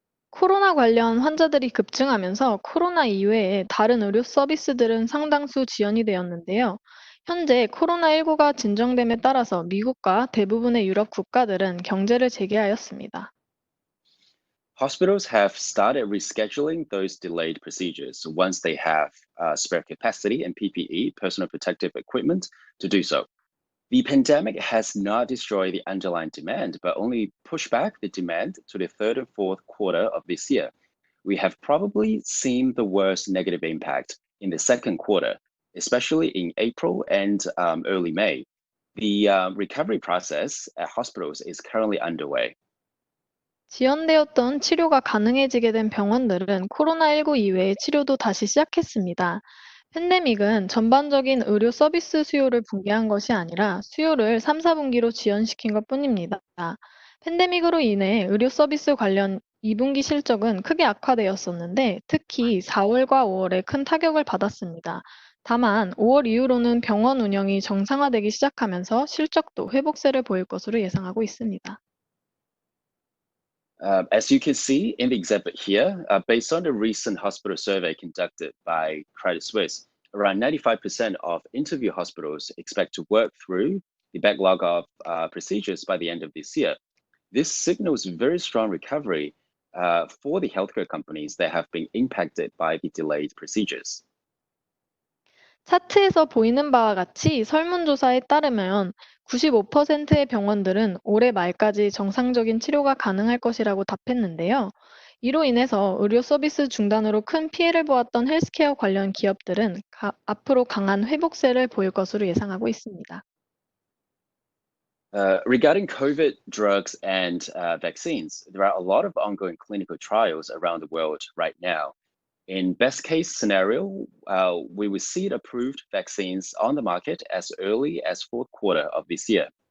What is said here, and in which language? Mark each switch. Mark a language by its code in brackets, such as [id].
[ko] 코로나 관련 환자들이 급증하면서 코로나 이외에 다른 의료 서비스들은 상당수 지연이 되었는데요. 현재 코로나19가 진정됨에 따라서 미국과 대부분의 유럽 국가들은 경제를 재개하였습니다. [en] Hospitals have started rescheduling those delayed procedures once they have spare capacity and PPE, personal protective equipment, to do so. The pandemic has not destroyed the underlying demand, but only pushed back the demand to the third and fourth quarter of this year. We have probably seen the worst negative impact in the second quarter, especially in April and early May. The recovery process at hospitals is currently underway. [ko] 지연되었던 치료가 가능해지게 된 병원들은 코로나19 이외의 치료도 다시 시작했습니다. 팬데믹은 전반적인 의료 서비스 수요를 붕괴한 것이 아니라 수요를 3, 4분기로 지연시킨 것뿐입니다. 팬데믹으로 인해 의료 서비스 관련 2분기 실적은 크게 악화되었었는데 특히 4월과 5월에 큰 타격을 받았습니다. 다만 5월 이후로는 병원 운영이 정상화되기 시작하면서 실적도 회복세를 보일 것으로 예상하고 있습니다. [en] As you can see in the exhibit here, based on the recent hospital survey conducted by Credit Suisse, around 95% of interview hospitals expect to work through the backlog of procedures by the end of this year. This signals very strong recovery for the healthcare companies that have been impacted by the delayed procedures. [ko] 차트에서 보이는 바와 같이 설문조사에 따르면 95%의 병원들은 올해 말까지 정상적인 치료가 가능할 것이라고 답했는데요. 이로 인해서 의료 서비스 중단으로 큰 피해를 보았던 헬스케어 관련 기업들은 앞으로 강한 회복세를 보일 것으로 예상하고 있습니다. [en] Regarding COVID drugs and vaccines, there are a lot of ongoing clinical trials around the world right now. In best case scenario, we will see approved vaccines on the market as early as fourth quarter of this year.